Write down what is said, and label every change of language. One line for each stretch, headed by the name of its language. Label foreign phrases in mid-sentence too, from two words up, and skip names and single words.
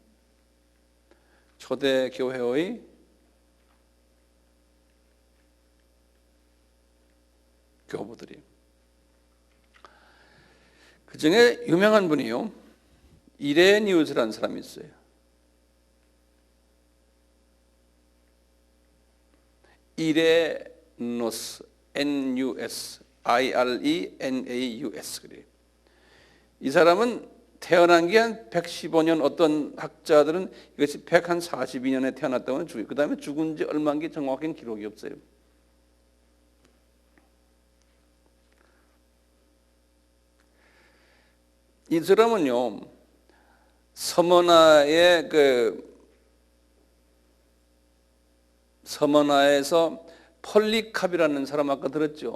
Korean: 초대 교회의 교부들이, 그 중에 유명한 분이요, 이레니우스라는 사람이 있어요. 이레노스,
English: N-U-S, I-R-E-N-A-U-S.
Korean: 그래요. 이 사람은 태어난 게 한 115년, 어떤 학자들은 이것이 142년에 태어났다고 죽어요. 그 다음에 죽은 지 얼마인 게 정확한 기록이 없어요. 이 사람은요, 서머나에서 폴리캅이라는 사람 아까 들었죠.